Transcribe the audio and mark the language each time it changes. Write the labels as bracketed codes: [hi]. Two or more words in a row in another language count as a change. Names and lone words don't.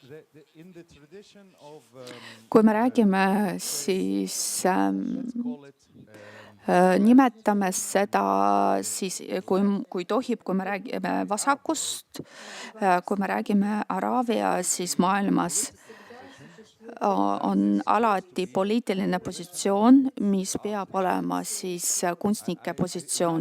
[en] In the tradition of, [et] kui me räägime, siis [en] call it, [et] nimetame seda siis, kui tohib, kui me räägime vasakust, kui me räägime Araabia, siis maailmas on alati poliitiline positsioon, mis peab olema siis kunstnike positsioon.